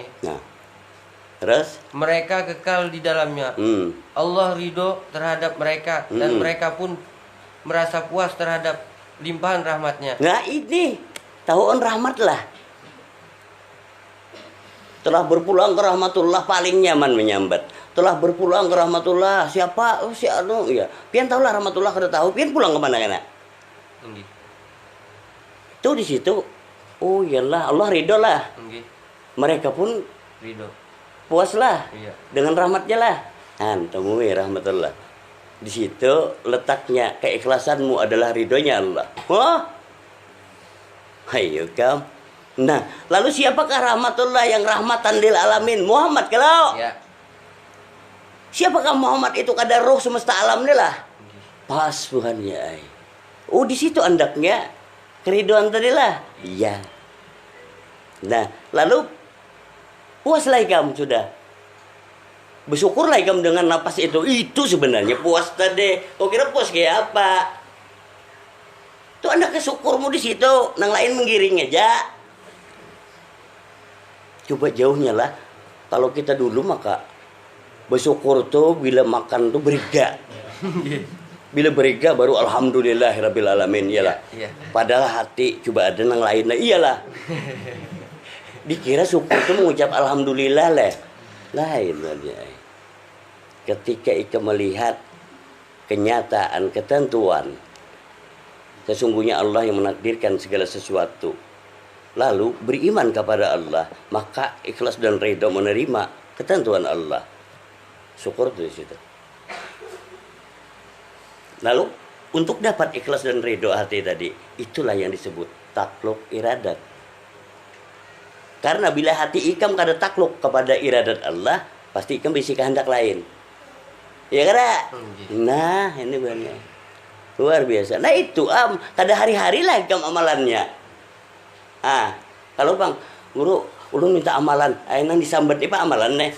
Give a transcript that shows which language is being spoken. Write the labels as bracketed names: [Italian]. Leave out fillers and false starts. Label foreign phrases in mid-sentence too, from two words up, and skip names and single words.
[Indonesian] Nah. Terus. Mereka kekal di dalamnya. Allah ridho terhadap mereka, dan mereka pun merasa puas terhadap limpahan rahmatnya. [Banjar] Nah ini tahuan rahmat lah. Telah berpulang ke rahmatullah paling nyaman menyambat. [Indonesian] Telah berpulang ke rahmatullah siapa? Oh si anu ya. [Banjar] Pian tahulah rahmatullah kada tahu. Pian pulang ke mana kana? [Indonesian] Tuh di situ. Oh iyalah Allah ridho lah. Mereka pun Ridho. puas lah. Iya. Dengan rahmatnya lah. Temui rahmatullah. Di situ letaknya keikhlasanmu adalah ridhonya Allah. [Banjar] Wah. Ayo kam. [Indonesian] Nah, lalu siapakah rahmatullah yang [Arabic] رحمة للعالمين? [Indonesian] Muhammad kalau. Ya. Siapakah Muhammad itu kadar roh semesta alam ni lah. Pas Tuhan ya. [Banjar] Oh di situ andaknya keriduan tadi lah. [Indonesian] Iya. Nah, lalu puaslah kamu sudah. Bersyukurlah kamu dengan napas itu. Itu sebenarnya puas tadi. Kau kira puas kayak apa? [Banjar] Tuh andaknya syukurmu di situ. Nang lain menggiring aja. [Indonesian] Coba jauhnya lah. Kalau kita dulu maka bersyukur tuh bila makan tuh beriga. Bila beriga baru [Arabic] الحمد لله رب العالمين [Indonesian] iyalah. Iya. [Banjar] Padahal hati coba ada nang lain. [Indonesian] Nah, iyalah. Dikira syukur tuh mengucap alhamdulillah lah. Lain aja. Ketika kita melihat kenyataan ketentuan, sesungguhnya Allah yang menakdirkan segala sesuatu. Lalu beriman kepada Allah, maka ikhlas dan ridho menerima ketentuan Allah. Syukur di situ. Lalu untuk dapat ikhlas dan ridho hati tadi, itulah yang disebut takluk iradat. [Banjar] Karena bila hati ikam kada takluk kepada iradat Allah, pasti ikam bisi kehendak lain. Ya kada? Nah, ini banyak. Luar biasa. Nah itu kada hari-hari lah ikam amalannya. Kalau bang, guru, ulun minta amalan, nang disambat apa amalan nih?